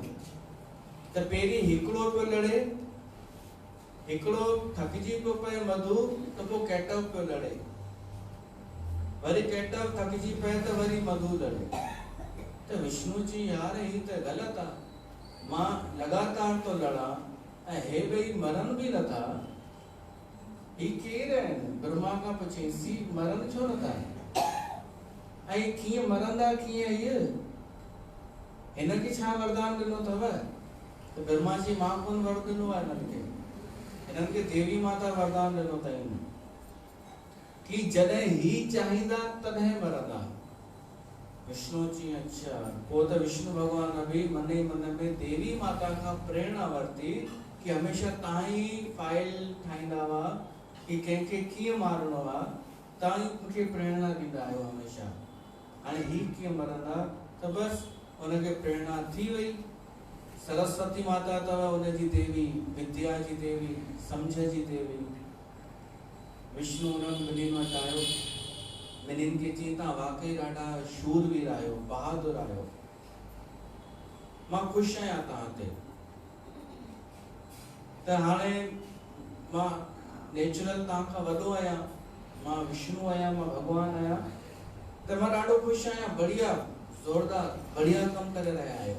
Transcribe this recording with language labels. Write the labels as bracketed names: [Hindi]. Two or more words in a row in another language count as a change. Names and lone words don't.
[Sindhi] त पहिरीं हिकिड़ो पियो लड़े, हिकिड़ो थकिजी पियो पए मधु, त पोइ केटव पियो लड़े, वरी केटव थकिजी पए त वरी मधु लड़े। त विष्णु जी यार ही त ग़लति आहे, मां लगातार तो लड़ा ऐं हे ॿई मरन बि नथा, ही केरु आहिनि? ब्रह्मा खां पुछींसी मरन छो नथा, ऐं कीअं मरंदा कीअं इहे, हिनखे छा वरदान ॾिनो अथव? तो ब्रह्मा जी मां कोन वर ॾिनो आहे हिननि खे देवी माता वरदान ॾिनो अथई कि जॾहिं ही चाहींदा तॾहिं मरंदा। विष्णु जी अच्छा, पोइ त विष्णु भगवान बि मन ई मन में देवी माता खां प्रेरणा वरिती कि हमेशह तव्हां ई फाइल ठाहींदा हुआ कि कंहिंखे कीअं मारणो आहे, तव्हां ई मूंखे प्रेरणा ॾींदा आहियो हमेशह। हाणे ही कीअं मरंदा, त बसि हुनखे प्रेरणा थी वई। सरस्वती माता अथव हुनजी देवी, विद्या जी देवी, समझ जी देवी। विष्णु उन्हनि ॿिन्हिनि वटि आयो, ॿिन्हिनि खे चई तव्हां वाकई ॾाढा शूरवीर आहियो, बहादुर आहियो, मां ख़ुशि आहियां तव्हां ते। त हाणे मां नेचुरल तव्हां खां वॾो आहियां, मां विष्णु आहियां, मां भॻवान आहियां, त मां ॾाढो ख़ुशि आहियां, बढ़िया ज़ोरदार बढ़िया कमु करे रहिया आहियो।